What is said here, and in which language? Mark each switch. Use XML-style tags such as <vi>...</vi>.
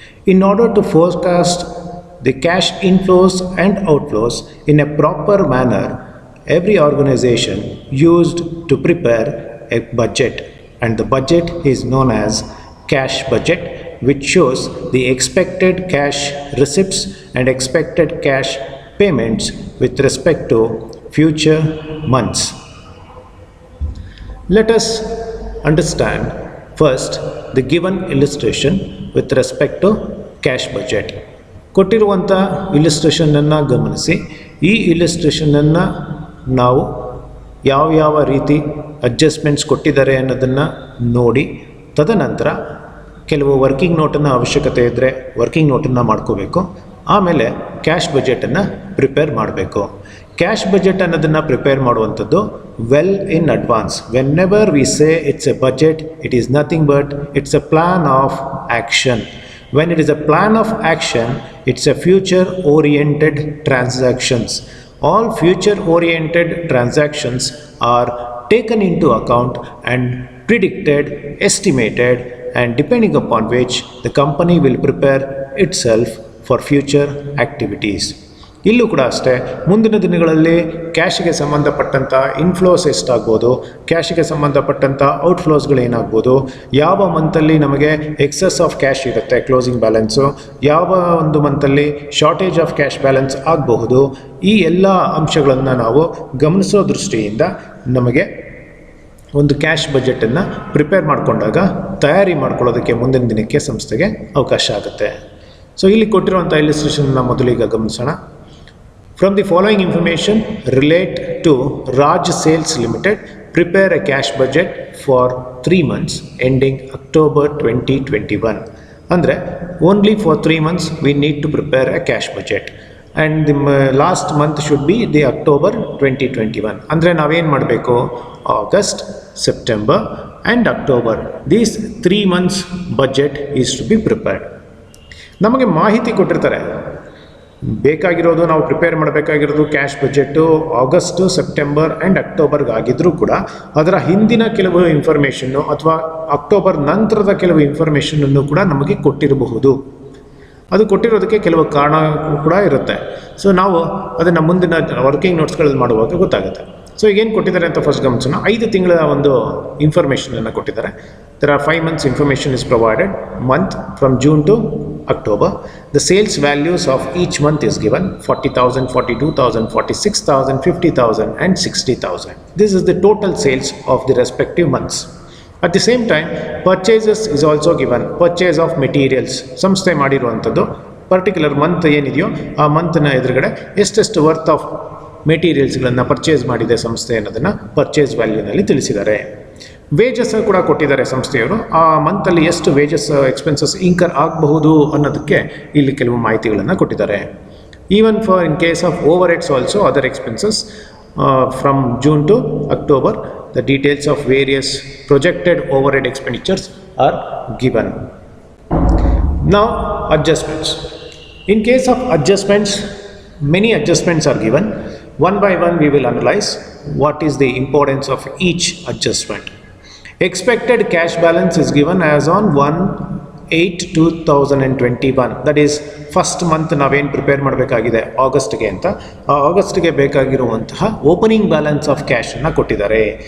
<en>In order to forecast the cash inflows and outflows in a proper manner, every organization used to prepare a budget, and the budget is known as cash budget, which shows the expected cash receipts and expected cash payments with respect to future months. Let us understand first the given illustration with respect to cash budget.</en> <kn>ಕೊಟ್ಟಿರುವಂಥ ಇಲಿಸ್ಟ್ರೇಷನನ್ನು ಗಮನಿಸಿ. ಈ ಇಲಿಸ್ಟ್ರೇಷನನ್ನು ನಾವು ಯಾವ ರೀತಿ adjustments ಕೊಟ್ಟಿದ್ದಾರೆ ಅನ್ನೋದನ್ನು ನೋಡಿ, ತದನಂತರ ಕೆಲವು ವರ್ಕಿಂಗ್ ನೋಟನ್ನು ಅವಶ್ಯಕತೆ ಇದ್ದರೆ ವರ್ಕಿಂಗ್ ನೋಟನ್ನು ಮಾಡ್ಕೋಬೇಕು. ಆಮೇಲೆ ಕ್ಯಾಶ್ ಬಜೆಟನ್ನು ಪ್ರಿಪೇರ್ ಮಾಡಬೇಕು. ಕ್ಯಾಶ್ ಬಜೆಟ್ ಅನ್ನೋದನ್ನು ಪ್ರಿಪೇರ್ ಮಾಡುವಂಥದ್ದು well in advance.</kn> <en>Whenever we say it's a budget, it is nothing but it's a plan of action. When it is a plan of action, it's a future-oriented transactions. All future-oriented transactions are taken into account and predicted, estimated, and depending upon which the company will prepare itself for future activities.</en> <kn>ಇಲ್ಲೂ ಕೂಡ ಅಷ್ಟೇ, ಮುಂದಿನ ದಿನಗಳಲ್ಲಿ ಕ್ಯಾಶ್ಗೆ ಸಂಬಂಧಪಟ್ಟಂಥ inflows ಎಷ್ಟಾಗ್ಬೋದು, ಕ್ಯಾಶ್ಗೆ ಸಂಬಂಧಪಟ್ಟಂಥ ಔಟ್ಫ್ಲೋಸ್ಗಳೇನಾಗ್ಬೋದು, ಯಾವ ಮಂತಲ್ಲಿ ನಮಗೆ ಎಕ್ಸಸ್ ಆಫ್ ಕ್ಯಾಶ್ ಇರುತ್ತೆ ಕ್ಲೋಸಿಂಗ್ ಬ್ಯಾಲೆನ್ಸು, ಯಾವ ಒಂದು ಮಂತಲ್ಲಿ ಶಾರ್ಟೇಜ್ ಆಫ್ ಕ್ಯಾಶ್ ಬ್ಯಾಲೆನ್ಸ್ ಆಗಬಹುದು, ಈ ಎಲ್ಲ ಅಂಶಗಳನ್ನು ನಾವು ಗಮನಿಸೋ ದೃಷ್ಟಿಯಿಂದ ನಮಗೆ ಒಂದು ಕ್ಯಾಶ್ ಬಜೆಟನ್ನು ಪ್ರಿಪೇರ್ ಮಾಡಿಕೊಂಡಾಗ ತಯಾರಿ ಮಾಡ್ಕೊಳ್ಳೋದಕ್ಕೆ ಮುಂದಿನ ದಿನಕ್ಕೆ ಸಂಸ್ಥೆಗೆ ಅವಕಾಶ ಆಗುತ್ತೆ. ಸೊ ಇಲ್ಲಿ ಕೊಟ್ಟಿರುವಂಥ ಇಲಿಸ್ಟ್ರೇಷನ್ನ ಮೊದಲಿಗೆ ಗಮನಿಸೋಣ.</kn> <en>From the following information relate to Raj Sales Limited, prepare a cash budget for 3 months ending October 2021.</en> <kn>Andre,</kn> <en>only for 3 months we need to prepare a cash budget. And the last month should be the October 2021.</en> <kn>Andre, naven madbeku August, September and October.</kn> <en>These 3 months budget is to be prepared.</en> <kn>ನಮಗೆ ಮಾಹಿತಿ ಕೊಟ್ಟಿರ್ತಾರೆ. ಬೇಕಾಗಿರೋದು ನಾವು prepare ಮಾಡಬೇಕಾಗಿರೋದು cash budget August, September and ಅಕ್ಟೋಬರ್ಗಾಗಿದ್ದರೂ ಕೂಡ ಅದರ ಹಿಂದಿನ ಕೆಲವು ಇನ್ಫಾರ್ಮೇಷನ್ನು ಅಥವಾ ಅಕ್ಟೋಬರ್ ನಂತರದ ಕೆಲವು ಇನ್ಫಾರ್ಮೇಷನನ್ನು ಕೂಡ ನಮಗೆ ಕೊಟ್ಟಿರಬಹುದು. ಅದು ಕೊಟ್ಟಿರೋದಕ್ಕೆ ಕೆಲವು ಕಾರಣ ಕೂಡ ಇರುತ್ತೆ. ಸೊ ನಾವು ಅದನ್ನು ಮುಂದಿನ ವರ್ಕಿಂಗ್ ನೋಟ್ಸ್ಗಳಲ್ಲಿ ಮಾಡುವಾಗ ಗೊತ್ತಾಗುತ್ತೆ. ಸೊ ಈಗೇನು ಕೊಟ್ಟಿದ್ದಾರೆ ಅಂತ ಫಸ್ಟ್ ಗಮನಿಸೋಣ. 5 ತಿಂಗಳ ಒಂದು ಇನ್ಫಾರ್ಮೇಷನನ್ನು ಕೊಟ್ಟಿದ್ದಾರೆ.</kn> <en>There are 5 months information is provided, month from June to October. The sales values of each month is given: 40,000, 42,000, 46,000, 50,000 and 60,000. This is the total sales of the respective months. At the same time, purchases is also given. Purchase of materials.</en> <kn>ಸಂಸ್ಥೆ ಮಾಡಿರುವಂಥದ್ದು particular month ಏನಿದೆಯೋ ಆ ಮಂತ್ನ ಎದುರುಗಡೆ ಎಷ್ಟೆಷ್ಟು worth of ಮೆಟೀರಿಯಲ್ಸ್ಗಳನ್ನು purchase ಮಾಡಿದೆ ಸಂಸ್ಥೆ ಅನ್ನೋದನ್ನು purchase ವ್ಯಾಲ್ಯೂನಲ್ಲಿ ತಿಳಿಸಿದ್ದಾರೆ. ವೇಜಸ್ ಕೂಡ ಕೊಟ್ಟಿದ್ದಾರೆ ಸಂಸ್ಥೆಯವರು. ಆ ಮಂತಲ್ಲಿ ಎಷ್ಟು ವೇಜಸ್ ಎಕ್ಸ್ಪೆನ್ಸಸ್ ಇನ್ಕರ್ ಆಗಬಹುದು ಅನ್ನೋದಕ್ಕೆ ಇಲ್ಲಿ ಕೆಲವು ಮಾಹಿತಿಗಳನ್ನು ಕೊಟ್ಟಿದ್ದಾರೆ.</kn> <en>Even for in case of overheads also other expenses from June to October, the details of various projected overhead expenditures are given. Now adjustments. In case of adjustments, many adjustments are given. One by one we will analyze what is the importance of each adjustment. Expected cash balance is given as on 1/8/2021. That is</en> <kn>first month ನಾವೇನು prepare ಮಾಡಬೇಕಾಗಿದೆ ಆಗಸ್ಟ್ಗೆ ಅಂತ, ಆ ಆಗಸ್ಟ್ಗೆ ಬೇಕಾಗಿರುವಂತಹ opening balance of ಕ್ಯಾಶನ್ನು ಕೊಟ್ಟಿದ್ದಾರೆ.</kn>